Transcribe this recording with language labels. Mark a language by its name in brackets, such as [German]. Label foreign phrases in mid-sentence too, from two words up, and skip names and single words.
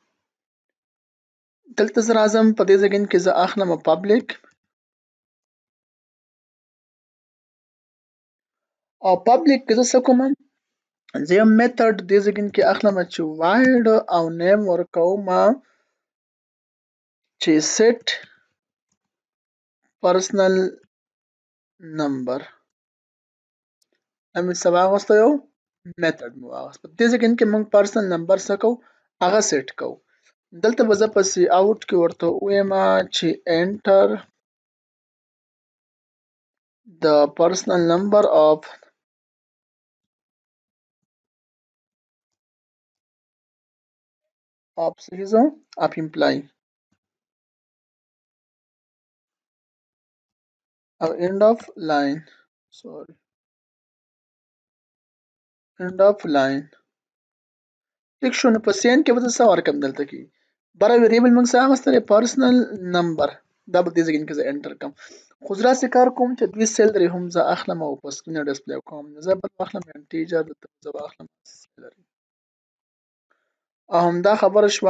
[Pashto] دلته زه راځم په دې ځای کې زه اخلم پبلک او پبلک کې زه څه کوم زه یو میتھډ دې ځای کې اخلم چې واید او نیم ورکوم چې [English] set personal number [Pashto] امې څه واغسته یو میتھډ مو واغست. په دې ځای کې موږ [English] personal number [Pashto] څه کوو هغه سیټ کوو. دلته به زه په سی اوټ کې ورته ووایم چې [English] enter the personal number of employee [Pashto] او [English] end of line sorry end of line. [Pashto] ټیک شو. نو په سین کې به زه څه ورکړم دلته کې بره ویریبل موږ څه اخیستی [English] personal number [Pashto] دا به دې ځای کې زه انټر کړم. خو زه داسې کار کوم چې دوی سیلري هم زه اخلم او په سکرین یې ډسپلی کوم. زه بل اخلم انټیجر دلته زه به اخلم سیلري او همدا خبره شوه.